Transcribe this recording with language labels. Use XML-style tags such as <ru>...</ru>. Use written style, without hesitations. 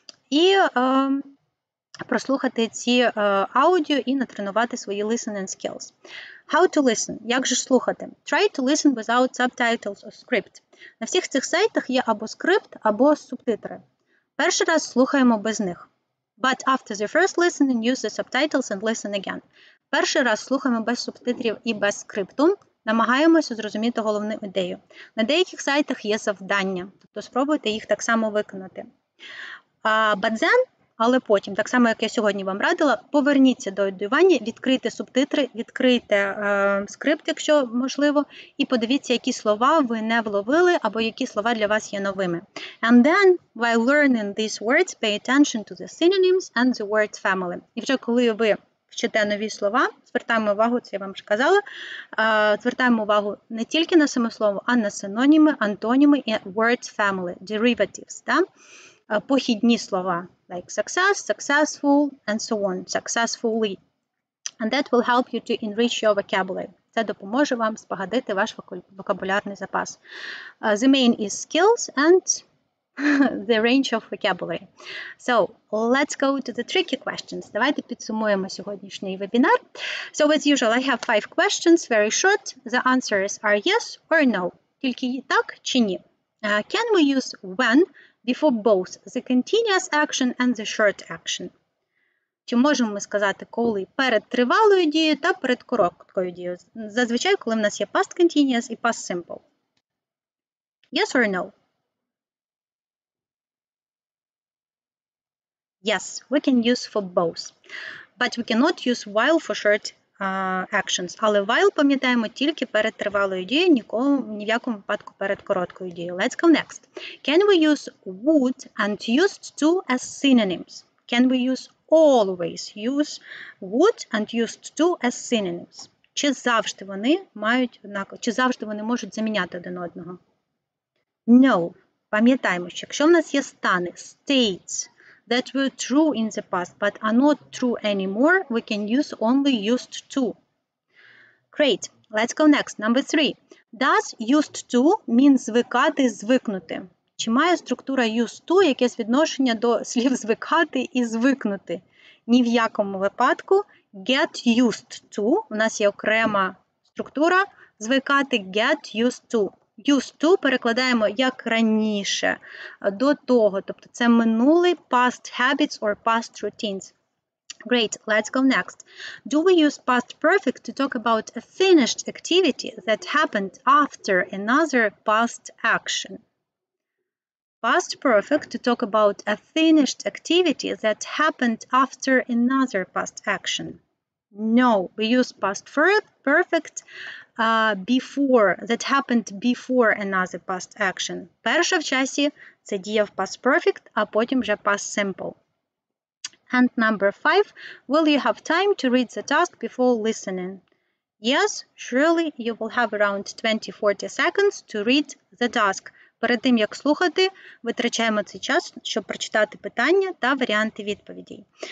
<uk>І прослухати ці аудіо і натренувати свої listening skills.</uk> <en>How to listen?</en> <uk>Як же слухати?</uk> <en>Try to listen without subtitles or script.</en> <uk>На всіх цих сайтах є або скрипт, або субтитри. Перший раз слухаємо без них.</uk> <en>But after the first listening, use the subtitles and listen again.</en> <uk>Перший раз слухаємо без субтитрів і без скрипту. Намагаємося зрозуміти головну ідею. На деяких сайтах є завдання, тобто спробуйте їх так само виконати.</uk> <en>But then,</en> <uk>але потім, так само, як я сьогодні вам радила, поверніться до аудіювання, відкрийте субтитри, відкрийте скрипт, якщо можливо, і подивіться, які слова ви не вловили, або які слова для вас є новими.</uk> <en>And then, while learning these words, pay attention to the synonyms and the word family.</en> <uk>І вже коли ви вчите нові слова, звертаємо увагу, це я вам вже казала, звертаємо увагу не тільки на саме слово, а на синоніми, антоніми і word family, derivatives, да? Похідні слова,</uk> <en>like success, successful, and so on, successfully. And that will help you to enrich your vocabulary.</en> <uk>Це допоможе вам збагатити ваш вокабулярний запас.</uk> <en>The main is skills and the range of vocabulary. So, let's go to the tricky questions.</en> <uk>Давайте підсумуємо сьогоднішній вебінар.</uk> <en>So, as usual, I have 5 questions, very short. The answers are yes or no.</en> <uk>Тільки так чи ні.</uk> <en>Can we use when before both the continuous action and the short action?</en> <uk>Чи можемо ми сказати коли перед тривалою дією та перед короткою дією? Зазвичай, коли в нас є past continuous і past simple.</uk> <en>Yes or no? Yes, we can use for both. But we cannot use while for short actions.</en> <uk>Але while пам'ятаємо тільки перед тривалою дією, ні в якому випадку перед короткою дією.</uk> <en>Let's go next. Can we use would and used to as synonyms? Can we always use would and used to as synonyms?</en> <uk>Чи завжди вони мають однаково, чи завжди вони можуть заміняти один одного?</uk> <en>No.</en> <uk>Пам'ятаємо, що якщо в нас є стани,</uk> <en>states, that were true in the past but are not true anymore, we can use only used to. Great. Let's go next. Number 3. Does used to mean звикати, звикнути?</en> <uk>Чи має структура used to якесь відношення до слів звикати і звикнути? Ні в якому випадку. Get used to. У нас є окрема структура звикати get used to. Used to перекладаємо як раніше, до того, тобто це минулий</uk> <en>past habits or past routines. Great, let's go next. Do we use past perfect to talk about a finished activity that happened after another past action? Past perfect to talk about a finished activity that happened after another past action. No, we use past perfect before, that happened before another past action.</en> <uk>Перша в часі – це дія в past perfect, а потім вже past simple.</uk> <en>And number 5, will you have time to read the task before listening? Yes, surely you will have around 20-40 seconds to read the task.</en> <uk>Перед тим, як слухати, витрачаємо цей час, щоб прочитати питання та варіанти відповідей.</uk>